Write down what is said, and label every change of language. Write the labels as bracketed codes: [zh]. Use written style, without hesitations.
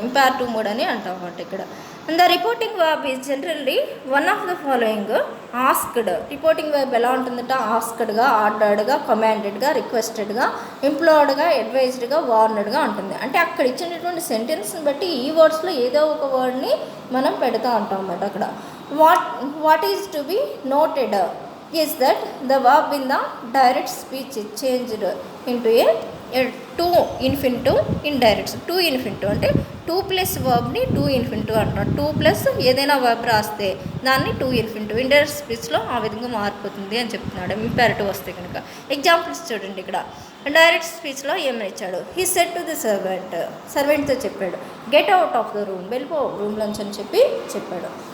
[en] imperative mood [te] అని అంటాం అన్నమాట. ఇక్కడ [en] The reporting verb is generally one of the following asked. [te] Reporting verb ఎలా ఉంటుందంట, ఆస్క్డ్గా, ఆర్డర్డ్గా, కమాండెడ్గా, రిక్వెస్టెడ్గా, ఇంప్లోర్డ్గా, అడ్వైజ్డ్గా, వార్నెడ్గా ఉంటుంది. అంటే అక్కడ ఇచ్చినటువంటి సెంటెన్స్ని బట్టి ఈ వర్డ్స్లో ఏదో ఒక వర్డ్ని మనం పెడతా ఉంటాం అన్నమాట. అక్కడ [en] What is to be noted is that the verb in the direct speech changed into a to infinitive indirect. [te] To infinitive అంటే టూ ప్లస్ వర్బ్ని టూ ఇన్ఫినిటివ్ అంటున్నాడు. టూ ప్లస్ ఏదైనా వర్బ్ రాస్తే దాన్ని టూ ఇన్ఫినిటివ్ ఇండైరెక్ట్ స్పీచ్లో ఆ విధంగా మారిపోతుంది అని చెప్తున్నాడు. ఇంపారిటివ్ వస్తే కనుక ఎగ్జాంపుల్స్ చూడండి. ఇక్కడ డైరెక్ట్ స్పీచ్లో ఏమని ఇచ్చాడు? [en] he said to the సర్వెంట్తో [te] చెప్పాడు, [en] get out of the room, [te] వెళ్ళిపో రూమ్లోంచి అని చెప్పాడు.